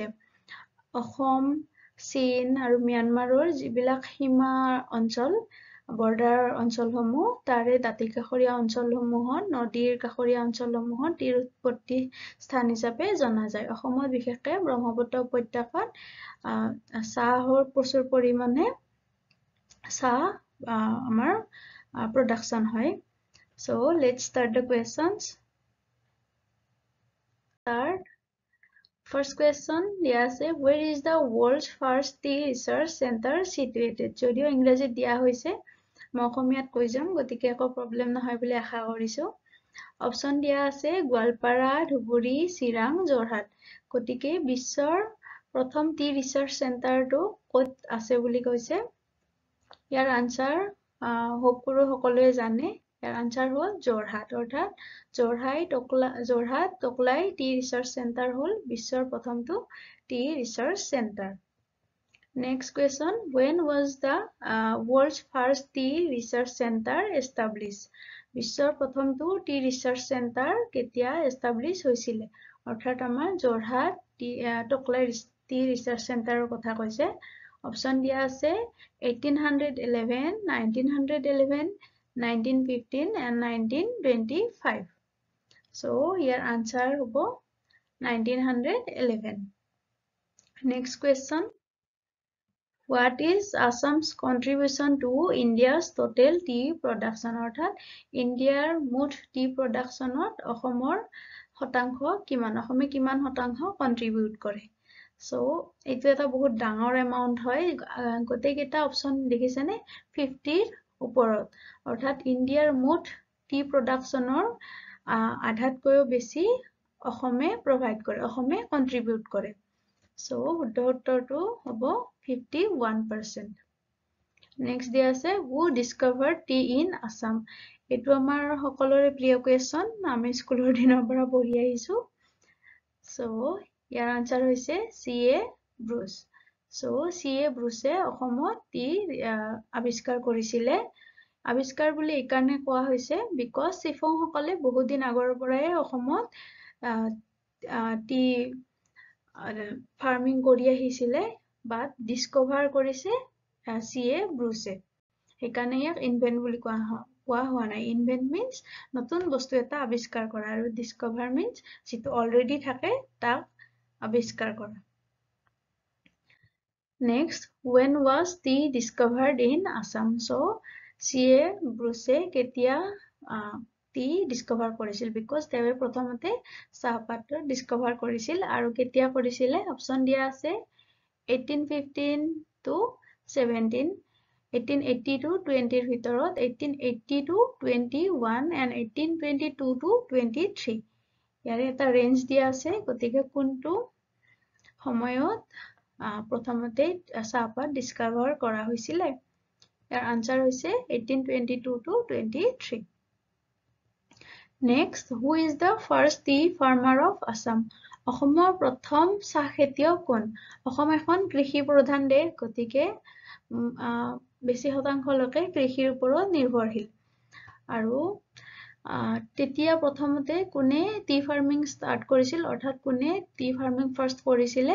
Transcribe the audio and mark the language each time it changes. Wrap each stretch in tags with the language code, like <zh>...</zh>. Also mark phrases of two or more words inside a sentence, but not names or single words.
<as>অসম, চীন আৰু ম্যানমাৰৰ যিবিলাক সীমা অঞ্চল বৰ্ডাৰ অঞ্চলসমূহ তাৰে দাঁতি কাষৰীয়া অঞ্চলসমূহত নদীৰ কাষৰীয়া অঞ্চলসমূহত তীৰ উৎপত্তি স্থান হিচাপে জনা যায়। অসমত বিশেষকৈ ব্ৰহ্মপুত্ৰ উপত্যকাত চাহৰ প্ৰচুৰ পৰিমাণে চাহ আমাৰ প্ৰডাকশ্যন হয়।</as> <en>So let's start the questions. First question, yes, where is the world's first tea research center situated?</en> <as>যদিও ইংৰাজীত দিয়া হৈছে মই অসমীয়াত কৈ যাম গতিকে একো প্ৰবলেম নহয় বুলি আশা কৰিছো। অপচন দিয়া আছে গোৱালপাৰা, ধুবুৰী, চিৰাং, যোৰহাট। গতিকে বিশ্বৰ প্ৰথম</as> <en>tea research center</en> <as>ক'ত আছে বুলি কৈছে। ইয়াৰ আনসাৰ হোপ কৰো সকলোৱে জানে। ইয়াৰ আনসাৰ হ'ল যোৰহাট, অৰ্থাৎ যোৰহাট টকলাই</as> <en>tea research center</en> <as>হ'ল বিশ্বৰ প্ৰথমটো</as> <en>tea research center. Next question, when was the world's first tea research center established?</en> <as>বিশ্বৰ প্ৰথমটো</as> <en>tea research center</en> <as>কেতিয়া এষ্টাব্লিছ হৈছিলে? অৰ্থাৎ আমাৰ যোৰহাট টকলাই</as> <en>tea research center</en> <as>কথা কৈছে। অপচন দিয়া আছে 1811, 1911, 1915 and 1925.</as> <en>So here answer hobo 1911. Next question, what is Assam's contribution to India's total tea production?</en> <as>অৰ্থাৎ ইণ্ডিয়াৰ মুঠ</as> <en>tea production</en> <as>অসমৰ শতাংশ কিমান? অসমে কিমান শতাংশ কন্ট্ৰিবিউট কৰে? So এইটো এটা বহুত ডাঙৰ এমাউন্ট হয়। গোটেইকেইটা অপচন দেখিছেনে 50ৰ ওপৰত। অৰ্থাৎ ইণ্ডিয়াৰ মুঠ</as> <en>tea production</en> <as>আধাতকৈও বেছি অসমে প্ৰভাইড কৰে, অসমে কন্ট্ৰিবিউট কৰে। So শুদ্ধ উত্তৰটো হ'ব 51%.</as> <en>Next</en> <as>দিয়া আছে</as> <en>who discovered tea in Assam?</en> <as>এইটো আমাৰ সকলোৰে প্ৰিয় কুৱেশ্যন, আমি স্কুলৰ দিনৰ পৰা পঢ়ি আহিছো। So ইয়াৰ আনসাৰ হৈছে C.A. ব্ৰুচ। So C.A. ব্ৰুচে অসমত টি আৱিষ্কাৰ কৰিছিলে। আৱিষ্কাৰ বুলি এইকাৰণে কোৱা হৈছে বিকজ চিফংসকলে বহুত দিন আগৰ পৰাই অসমত</as> <en>tea farming</en> <as>কৰি আহিছিলে,</as> <en>but discover</en> <as>কৰিছে C.A. ব্ৰুচে। সেইকাৰণে ইয়াক ইনভেন্ট বুলি কোৱা হোৱা নাই।</as> <en>invent means</en> <as>নতুন বস্তু এটা আৱিষ্কাৰ কৰা আৰু</as> <en>discover means</en> <as>যিটো অলৰেডি থাকে তাক আৱিষ্কাৰ কৰা।</as> <en>Next, when was tea discovered in Assam? So C.A.</en> <as>ব্ৰুচে কেতিয়া</as> <en>tea discover</en> <as>কৰিছিল? বিকজ তেওঁ প্ৰথমতে চাহপাত ডিস্কভাৰ কৰিছিল আৰু কেতিয়া কৰিছিলে? অপচন দিয়া আছে 1815 to 17, 1880 to 20ৰ ভিতৰত, 1880 to 21 and 1822 to 23। ইয়াৰে এটা ৰেঞ্জ দিয়া আছে, গতিকে কোনটো সময়ত প্ৰথমতে চাহপাত ডিস্কভাৰ কৰা হৈছিলে? ইয়াৰ আনসাৰ হৈছে 1822 to 23।</as> <en>Next, who is the first tea farmer of Assam?</en> <as>অসমৰ প্ৰথম চাহ খেতিয়ক কোন? অসম এখন কৃষি প্ৰধান দেশ, গতিকে বেছি শতাংশ লোকে কৃষিৰ ওপৰত নিৰ্ভৰশীল। আৰু তেতিয়া প্ৰথমতে কোনে</as> <en>tea farming start</en> <as>কৰিছিল, অৰ্থাৎ কোনে</as> <en>tea farming first</en> <as>কৰিছিলে?</as>